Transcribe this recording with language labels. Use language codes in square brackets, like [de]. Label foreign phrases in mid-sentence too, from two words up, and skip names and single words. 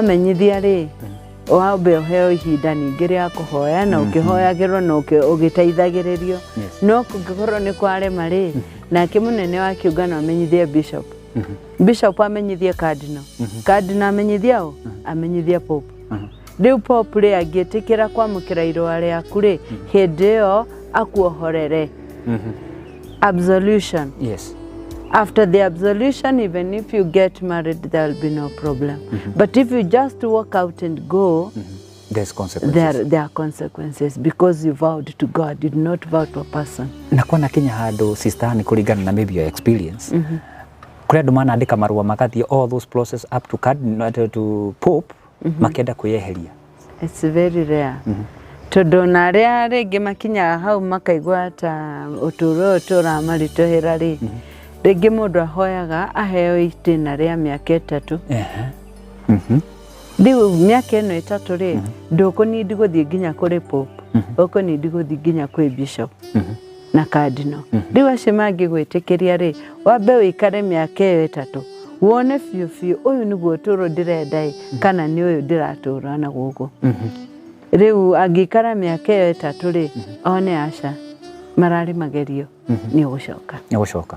[ki] Wamamenyithia rĩ, wambe ũheo ihinda ningĩ rĩa kũhoya na ũkĩhoyagĩrwo na ũgĩteithagĩrĩrio no kũngĩkorwo nĩ kwarema rĩ nake mũnene wa kĩũngano amenyithie bishop bishop amenyithie cardinal cardinal amenyithie ũ amenyithie pope rĩu pope rĩ angĩtĩkĩra kwamũkĩra irũa rĩaku rĩ hĩndĩ ĩyo akuohorere absolution. [en] Yes. After the absolution, even if you get married, there will be no problem. But if you just walk out and go, there's consequences. There are consequences because you vowed to God, you did not vow to a person. [ki] Na kwa na Kenya handũ sister ni kuringana na [en] maybe your experience. [ki] Kũrĩa andũ manaandĩka marũa makathie [en] all those process up to cardinal to pope [ki] makĩenda kwĩyeheria. [en] It's very rare. [ki] Tondũ na arĩa rĩngĩ makinyaga hau makaigua ta ũtũũro ũtũramarĩtũhĩra rĩ rĩngĩ mũndũ ahoyaga aheo itĩna rĩa mĩaka 3 rĩu mĩaka ĩno 3 rĩ ndũkũnindi gũthiĩ nginya kũrĩ pope ũkũnindi gũthiĩ nginya kwĩ bishop na cardinal rĩu acio mangĩgwĩtĩkĩria rĩ wambe wĩikare mĩaka ĩyo 3 wone biũ biũ ũyũ nĩguo ũtũũro ndĩrenda kana nĩ ũyũ ndĩratũũra na gũkũ rĩu angĩikara mĩaka ĩyo 3 rĩ one aca mararĩ magerio nĩ ũgũcoka